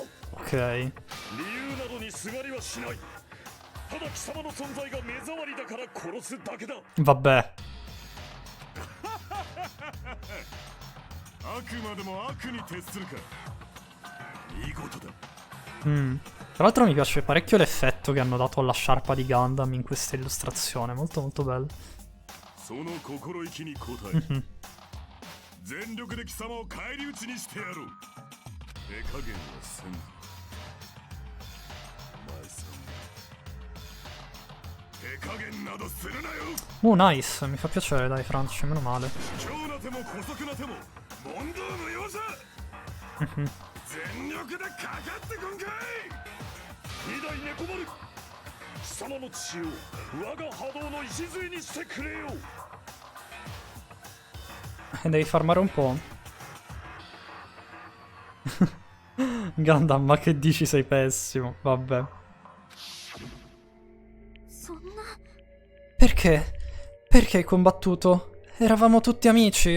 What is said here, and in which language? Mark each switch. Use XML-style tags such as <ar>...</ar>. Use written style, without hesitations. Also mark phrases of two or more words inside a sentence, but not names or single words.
<it>Ok.</it> <ja>理由などにすがりはしない。ただ貴様の存在が目障りだから殺すだけだ。</ja> <it>Vabbè.</it> <ja>あくまでも悪に徹するか。いいことだ。</ja> <it>Tra l'altro mi piace parecchio l'effetto che hanno dato alla sciarpa di Gundam in questa illustrazione, molto molto bello.</it> <ja>その心意気に応え全力で貴様を返り討ちにしてやろう。手加減はせん。お前さん手加減などするなよ。</ja> <it>Nice, mi fa piacere, dai, Franci, meno male.</it> <ja>強な手も姑息な手も問答無用さ。全力でかかってこんかい。二代猫丸、貴様の血を我が波動の礎にしてくれよ。</ja> <it>Devi farmare un po'. Gundam, ma che dici, sei pessimo. Vabbè. Perché? Perché hai combattuto? Eravamo tutti amici.</it>